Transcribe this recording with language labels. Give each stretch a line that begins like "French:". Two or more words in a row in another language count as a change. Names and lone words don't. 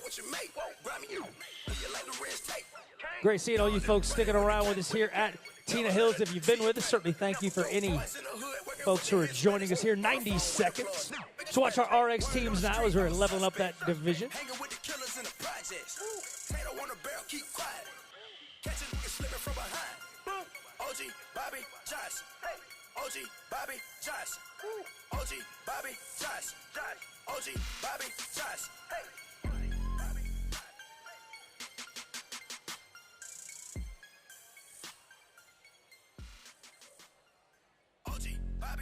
English: Great seeing all you folks sticking around with us here at Tina Hills. If you've been with us, certainly thank you for any folks who are joining us here. 90 seconds to watch our RX teams now as we're leveling up that division. Tato on the barrel, keep quiet. Catch a nigga slipping from behind. OG, Bobby, Josh. OG, Bobby, Josh. OG, Bobby, Josh. OG, Bobby, Josh. OG, Bobby,